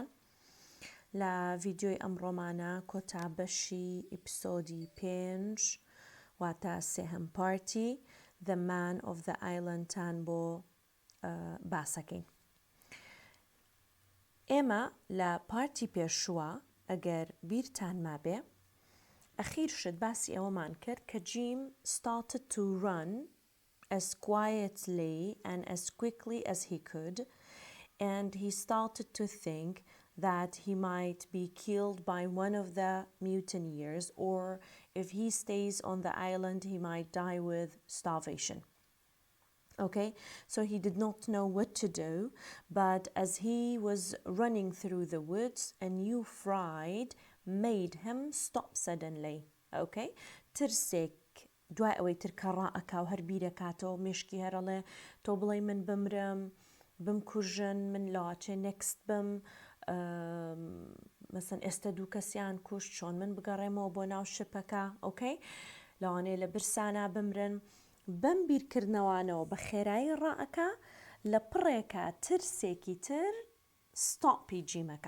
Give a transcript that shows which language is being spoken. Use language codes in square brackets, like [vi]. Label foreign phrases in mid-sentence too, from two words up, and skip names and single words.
[ckb] لە ڤیدیۆی ئەمڕۆمانە کۆتا بەشی ئیپسۆدی 5 واتە سێهەم پارتی The Man of the Island تان بۆ باسەکەین. ئێمە لە پارتی پێشووە ئەگەر بیرتان مابێ ئەخیر شت باسی ئەوەمان کرد کە [en] جیم started to run as quietly and as quickly as he could, and he started to think that he might be killed by one of the mutineers, or if he stays on the island he might die with starvation. Okay, so he did not know what to do, but as he was running through the woods, a new fright made him stop suddenly. [ckb] Okay, ترسێک دوای ئەوەی ترکە ڕائەکا و هەر بیرەکاتەوە مێشکی هەرەڵێ تۆ بڵێ من بمرم بمکوژن من لاچێ نەکست بم مەسەن ئێستا دوو کەسیان کوشت چۆن من بگەڕێمەوە بۆ ناو شپەکە ئۆکەی لەوانەیە لە برسانە بمرن بەم بیرکردنەوانەوە بە خێرایی ڕائەکا لە پڕێکە ترسێکی تر ستاپی جیمەکە.